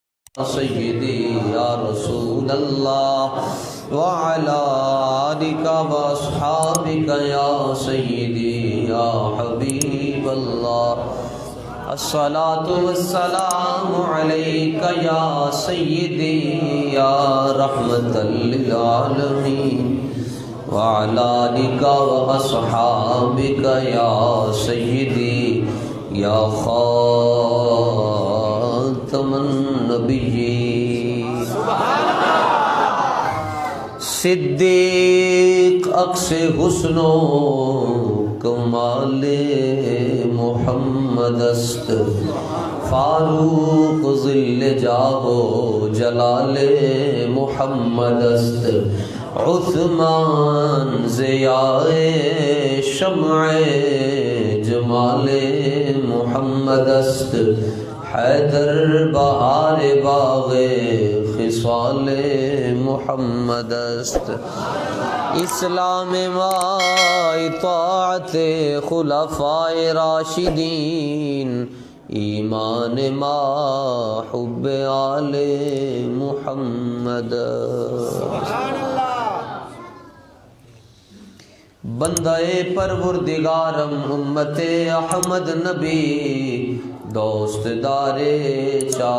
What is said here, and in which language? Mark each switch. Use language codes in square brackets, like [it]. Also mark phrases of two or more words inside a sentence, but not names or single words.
[ar] سیدی یا رسول اللہ وعلی آلک واصحابک یا سیدی یا حبیب اللہ الصلاة والسلام علیک یا سیدی یا رحمت للعالمین وعلی آلک واصحابک یا سیدی یا خاتم النبیین [fa] صدیق عکس حسن و کمال محمد است فاروق ظل جاہ و جلال محمد است عثمان ضیاء شمع جمال محمد است حیدر بہار باغ خصال محمد است اسلام ما اطاعت خلفاء راشدین ایمان ما حب آل محمد بندہ پروردگارم امت احمد نبی دوست دار چار